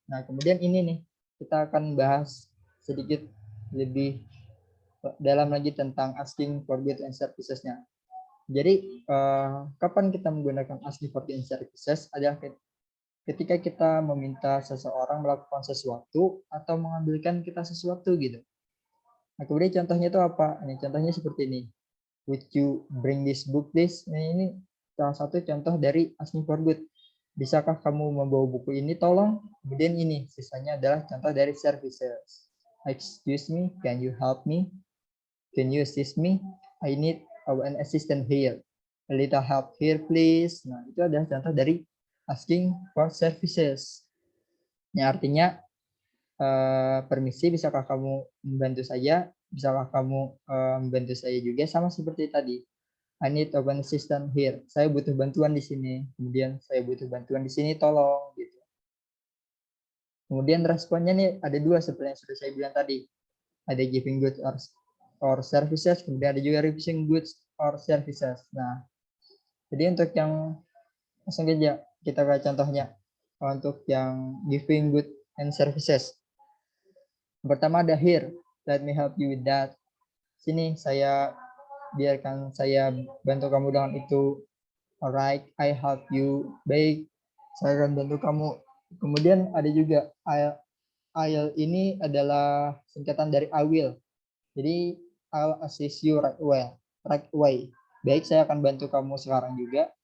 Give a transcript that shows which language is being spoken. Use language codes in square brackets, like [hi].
[id] Nah, kemudian ini nih, kita akan bahas sedikit lebih dalam lagi tentang asking for goods and services-nya. Jadi, kapan kita menggunakan asking for goods and services adalah ketika kita meminta seseorang melakukan sesuatu atau mengambilkan kita sesuatu gitu. Nah, kemudian contohnya itu apa? Ini contohnya seperti ini. [en] Would you bring this book, please? [id] Nah, ini salah satu contoh dari asking for good. Bisakah kamu membawa buku ini, tolong? Kemudian ini, sisanya adalah contoh dari services. [en] Excuse me, can you help me? Can you assist me? I need an assistant here. A little help here, please. [id] Nah, itu adalah contoh dari asking for services. Ini artinya, permisi, bisakah kamu membantu saya? Bisakah kamu membantu saya juga? Sama seperti tadi. [en] I need an assistant here. [id] Saya butuh bantuan di sini. Kemudian saya butuh bantuan di sini, tolong. Gitu. Kemudian responnya nih ada dua seperti yang sudah saya bilang tadi. Ada giving goods or services. Kemudian ada juga refusing goods or services. Nah, jadi untuk yang langsung aja kita ke contohnya. Untuk yang giving goods and services. Pertama ada here. [en] Let me help you with that. [id] Sini biarkan saya bantu kamu dengan itu. [en] Alright, I help you. [id] Baik, saya akan bantu kamu. Kemudian ada juga I'll ini adalah singkatan dari I will. [en] Jadi I'll assist you right away. [id] Baik, saya akan bantu kamu sekarang juga.